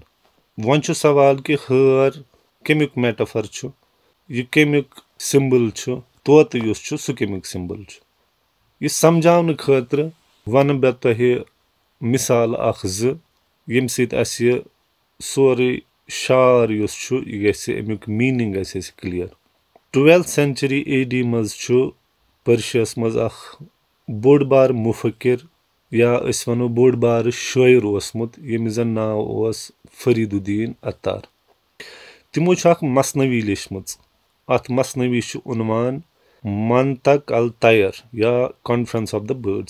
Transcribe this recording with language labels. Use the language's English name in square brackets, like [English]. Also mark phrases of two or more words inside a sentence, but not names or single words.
[Kashmiri] وۄنۍ چھُ سوال کہِ ہٲر کمیُک میٹافر چھُ، یہِ کمیُک سمبل چھُ، طوطہٕ یُس چھُ سُہ کمیُک سمبل چھُ. یہِ سمجاونہٕ خٲطرٕ ونہٕ بہٕ تۄہہِ مثال اکھ زٕ ییٚمہِ سۭتۍ اسہِ یہِ سورُے شعر یُس چھُ یہِ گژھِ امیُک میٖنِنگ گژھِ اسہِ کلیر. [English] 12th century AD [Kashmiri] منٛز چھُ پٔرشیس منٛز اکھ بوٚڑ بار مُفکر یا أسۍ ونو بوٚڑ بارٕ شٲعر اوسمُت ییٚمِس زن ناو اوس فرید الدین اتار. تِمو چھُ اکھ مثنوی لیچھمٕژ. اتھ مثنوی چھُ عنوان منطق الطیر یا [English] conference of the birds.